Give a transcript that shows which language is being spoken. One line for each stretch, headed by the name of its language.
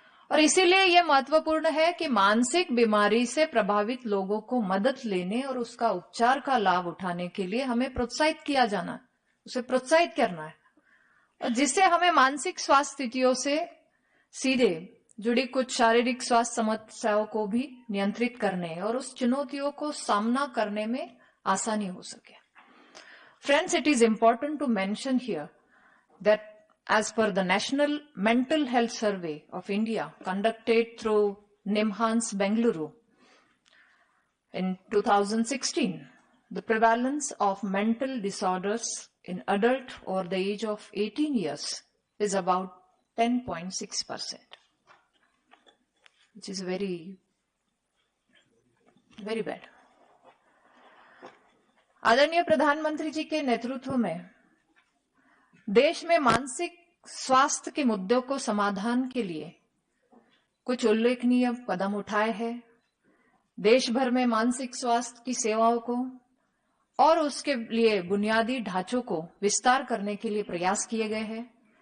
Hindi: और इसीलिए यह महत्वपूर्ण है कि मानसिक बीमारी से प्रभावित लोगों को मदद लेने और उसका उपचार का लाभ उठाने के लिए हमें प्रोत्साहित किया जाना, उसे प्रोत्साहित करना है, और जिससे हमें मानसिक स्वास्थ्य स्थितियों से सीधे जुड़ी कुछ शारीरिक स्वास्थ्य समस्याओं को भी नियंत्रित करने और उस चुनौतियों को सामना करने में आसानी हो सके।
English: Friends, it is important to mention here that as per the National Mental Health Survey of India conducted through NIMHANS Bengaluru in 2016, the prevalence of mental disorders in adult over the age of 18 years is about 10.6%, which is very, very bad.
Hindi: आदरणीय प्रधानमंत्री जी के नेतृत्व में देश में मानसिक स्वास्थ्य के मुद्दों को समाधान के लिए कुछ उल्लेखनीय कदम उठाए हैं। देश भर में मानसिक स्वास्थ्य की सेवाओं को और उसके लिए बुनियादी ढांचों को विस्तार करने के लिए प्रयास किए गए हैं।